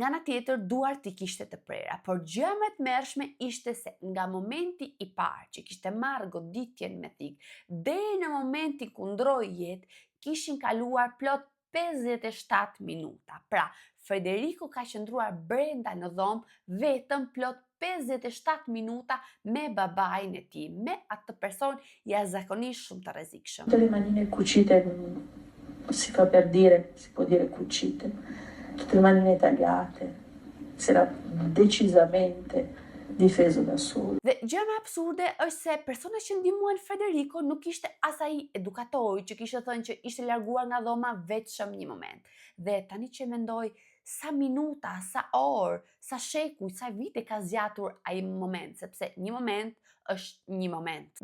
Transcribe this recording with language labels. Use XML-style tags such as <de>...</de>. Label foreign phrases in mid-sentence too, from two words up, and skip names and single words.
<sq>Nga ana tjetër, duart i kishte të prera, por gjëja më e tmerrshme ishte se nga momenti i parë që kishte marrë goditjen me thikë deri në momentin ku ndroi jetë, kishin kaluar plot 57 minuta. Pra, Federico ka qëndruar brenda në dhomë vetëm plot 57 minuta me babain e tij, me atë person jashtëzakonisht shumë të rrezikshëm.</sq> <it>Tutte le manine cucite, si fa per dire, si può dire cucite, tutte le manine tagliate, si era decisamente difeso da solo.</it> <sq>Dhe gjë më absurde është se persona që ndihmuan Federico nuk ishte as ai edukatori që kishte thënë që ishte larguar nga dhoma vetëm një moment. Dhe tani që mendoj sa minuta, sa orë, sa shekuj, sa vite ka zgjatur ai moment, sepse një moment është një moment.</sq>